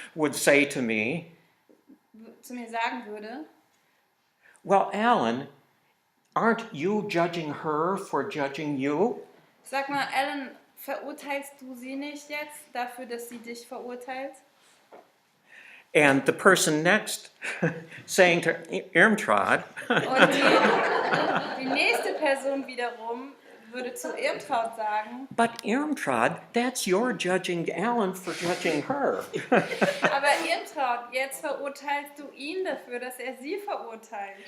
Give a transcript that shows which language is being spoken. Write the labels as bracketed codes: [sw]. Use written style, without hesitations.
[en] would say to me, [de] zu mir sagen würde, [en] well, Alan, aren't you judging her for judging you? [de] sag mal, Allan, verurteilst du sie nicht jetzt dafür, dass sie dich verurteilt? [en] And the person next saying to Irmtraud, [de] Und die nächste Person wiederum würde zu Irmtraut sagen, [en] but Irmtraud, that's your judging Alan for judging her. [de] aber Irmtraut, jetzt verurteilst du ihn dafür, dass er sie verurteilt.